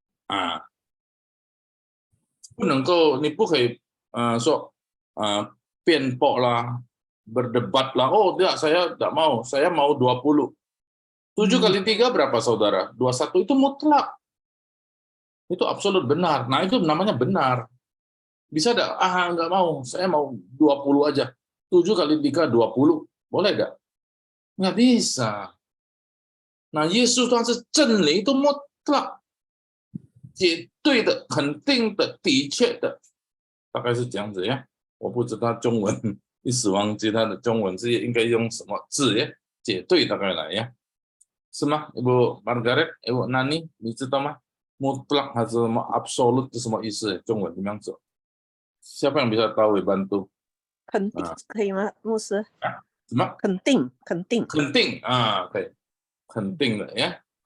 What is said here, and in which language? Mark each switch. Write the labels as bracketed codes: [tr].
[zh] 啊，不能够，你不可以说辩驳lah, [id] berdebat lah. Oh tidak, saya tidak mau, saya mau 20. 7 kali 3 berapa saudara? 21 itu mutlak. Itu absolut benar. Nah itu namanya benar. Bisa enggak? Enggak mau, saya mau 20 aja. 7 kali 3, 20. Boleh enggak? Enggak bisa. Nah Yesus Tuhan [zh] 是真理 [id] itu mutlak. [zh] 绝对的、肯定的、的确的，大概是这样子呀。我不知道中文，一时忘记它的中文是应该用什么字呀？绝对大概来呀，是吗？ Ibu Margaret, Ibu Nani, 你知道吗？ mutlak 还是什么 absolute 是什么意思？中文怎么样子？ [id] Siapa yang bisa tahu bantu？ [zh] 肯定可以吗，牧师？什么？肯定，肯定，肯定啊，可以，肯定的ya.